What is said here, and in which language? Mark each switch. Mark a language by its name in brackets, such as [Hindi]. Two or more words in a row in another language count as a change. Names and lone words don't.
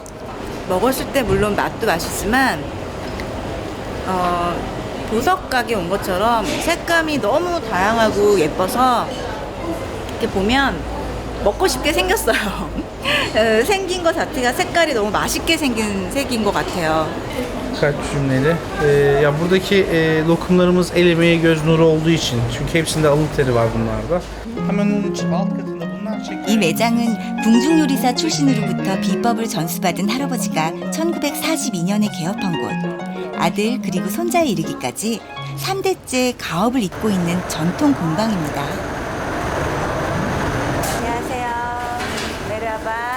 [Korean] 먹었을 때 물론 맛도 맛있지만 보석 가게 온 것처럼 색감이 너무 다양하고 예뻐서 이렇게 보면 먹고 싶게 생겼어요. 생긴 것 자체가 색깔이 너무 맛있게 생긴 색인 것 같아요. [Turkish] Birkaç cümleyle. Ya buradaki lokumlarımız el emeği göz nuru olduğu için. Çünkü hepsinde alın teri var bunlarda. Hemen onun için alt katında bunlar [Korean] 이 매장은 궁중요리사 출신으로부터 비법을 전수받은 할아버지가 1942년에 개업한 곳. 아들 그리고 손자에 이르기까지 3대째 가업을 잇고 있는 전통 공방입니다. 안녕하세요. 내려봐.